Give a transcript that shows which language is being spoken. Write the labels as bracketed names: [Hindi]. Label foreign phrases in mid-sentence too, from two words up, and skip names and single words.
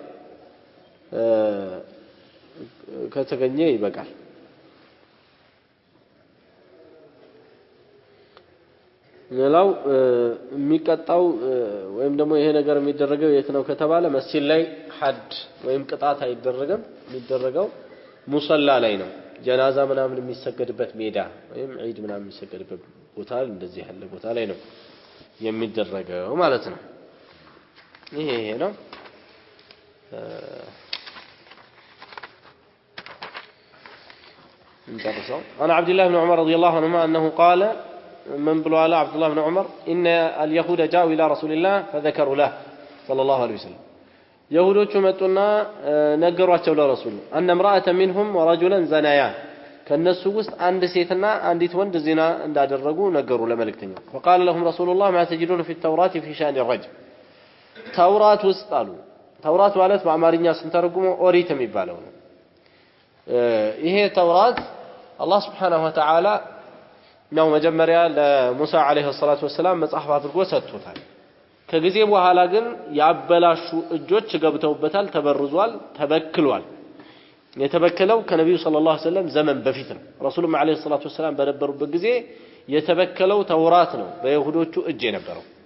[Amharic] ከተገኘ ይበቃል ሌላው የሚቀጣው ወይም ደግሞ ይሄ ነገር የሚደረገው የት ነው ከተባለ መስጂድ ላይ ሐድ ወይም ቅጣት አይደረግም የሚደረገው ሙሰላ ላይ ነው ጀናዛ ምናምን የሚሰገድበት ሜዳ ወይም ዒድ ምናምን የሚሰገድበት ቦታ እንደዚህ ያለ ቦታ ላይ ነው የሚደረገው ማለት ነው ይሄ ነው [Arabic] እንጨርሰው عن عبد الله بن عمر رضي الله عنهما أنه قال من بلو على عبد الله بن عمر إن اليهود جاءوا إلى رسول الله فذكروا له صلى الله عليه وسلم [Amharic] يهودوቹ መጡና ነገሯቸው ለረሱል [Arabic] أن امرأة منهم ورجلا زنايا [Amharic] ከነሱ ውስጥ አንድ ሴትና አንዲት ወንድ ዚና እንዳደረጉ ነገሩ ለመልእክተኛው [Arabic] فقال لهم رسول الله ما تجدون في التوراة في شأن الرجم [Amharic] ተውራት ውስጥ አሉ ተውራት ማለት በአማርኛ ስንተረጉመው ኦሪት የሚባለው ነው ይሄ ተውራት አላህ [Arabic] سبحانه وتعالى [Amharic] ነው መጀመሪያ ለሙሳ [Arabic] عليه الصلاة والسلام [Amharic] መጽሐፍ አድርጎ ሰጥቶታል ከጊዜ በኋላ ግን ያበላሹ እጆች ገብተውበታል ተበርዟል ተበክሏል የተበከለው ከነብዩ [Arabic] صلى الله عليه وسلم [Amharic] ዘመን በፊት ነው ረሱሉም [Arabic] عليه الصلاة والسلام [Amharic] በነበሩበት ጊዜ የተበከለው ተውራት ነው በይሁዶቹ እጅ የነበረው